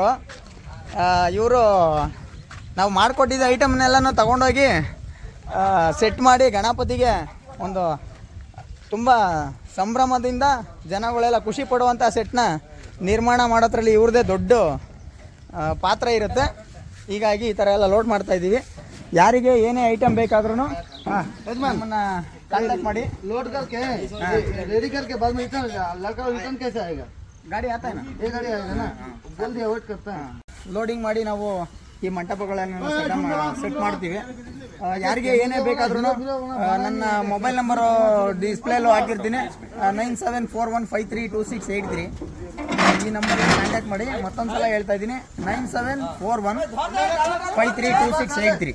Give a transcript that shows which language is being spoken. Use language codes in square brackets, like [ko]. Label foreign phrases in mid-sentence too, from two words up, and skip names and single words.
[kn] ಇವರು ನಾವು ಮಾಡಿಕೊಟ್ಟಿದ್ದ ಐಟಮ್ನೆಲ್ಲನೂ ತಗೊಂಡೋಗಿ ಸೆಟ್ ಮಾಡಿ ಗಣಪತಿಗೆ ಒಂದು ತುಂಬ ಸಂಭ್ರಮದಿಂದ ಜನಗಳೆಲ್ಲ ಖುಷಿ ಪಡುವಂಥ ಸೆಟ್ನ ನಿರ್ಮಾಣ ಮಾಡೋದ್ರಲ್ಲಿ ಇವ್ರದ್ದೇ ದೊಡ್ಡ ಪಾತ್ರ ಇರುತ್ತೆ. ಹೀಗಾಗಿ ಈ ಥರ ಎಲ್ಲ ಲೋಡ್ ಮಾಡ್ತಾಯಿದ್ದೀವಿ. ಯಾರಿಗೆ ಏನೇ ಐಟಮ್ ಬೇಕಾದ್ರೂ ನಮ್ಮನ್ನು ಕಾಂಟ್ಯಾಕ್ಟ್ ಮಾಡಿ. [hi] लोड करके रेडी करके बाद में लड़का रिटर्न कैसे आएगा? [kn] ಗಾಡಿ ಆತ [hi] ये गाड़ी आएगा ना, जल्दी वेट करता है. [kn] ಲೋಡಿಂಗ್ ಮಾಡಿ ನಾವು ಈ ಮಂಟಪಗಳನ್ನು ಸೆಟ್ ಮಾಡ್ತೀವಿ. ಯಾರಿಗೆ ಏನೇ ಬೇಕಾದ್ರೂ ನನ್ನ ಮೊಬೈಲ್ ನಂಬರು ಡಿಸ್ಪ್ಲೇಲೂ ಹಾಕಿರ್ತೀನಿ, 9741532683. ಈ ನಂಬರ್ಗೆ ಕಾಂಟ್ಯಾಕ್ಟ್ ಮಾಡಿ. ಮತ್ತೊಂದು ಸಲ ಹೇಳ್ತಾ ಇದ್ದೀನಿ, 9741532683.